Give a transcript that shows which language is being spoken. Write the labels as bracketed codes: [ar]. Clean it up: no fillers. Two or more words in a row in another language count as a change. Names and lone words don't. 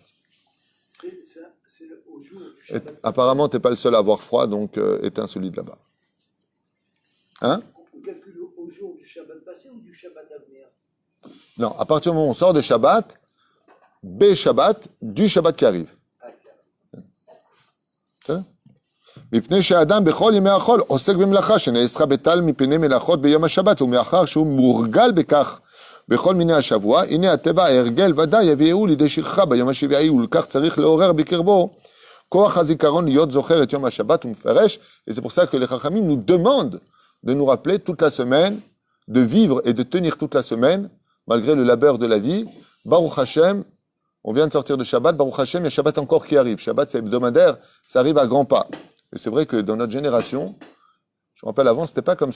[fr] C'est au jour du Et, Shabbat. apparemment, tu n'es pas le seul à avoir froid, donc éteins celui de là-bas. Hein? On calcule au jour du Shabbat passé ou du Shabbat à venir? Non, à partir du moment où on sort de Shabbat, Shabbat, du Shabbat qui arrive. [he] מפני שהאדם בכל ימי החול עוסק במלאכה שנאסרה בטל מפני מלאכות ביום השבת ומאחר שהוא מורגל בכך בכל מיני השבוע, הנה הטבע ההרגל ודאי יביאו לידי שכחה ביום השבעי ולכך צריך לעורר בקרבו כוח הזיכרון להיות זוכר את יום השבת ומפרש, [fr] et c'est pour ça que les Chachamim nous demandent de nous rappeler toute la semaine, de vivre et de tenir toute la semaine malgré le labeur de la vie. [he] ברוך השם, [fr] on vient de sortir de Shabbat, [he] ברוך השם, [fr] il y a Shabbat encore qui arrive. Shabbat c'est hebdomadaire, ça arrive à grands pas. Et c'est vrai que dans notre génération, je me rappelle avant, c'était pas comme ça.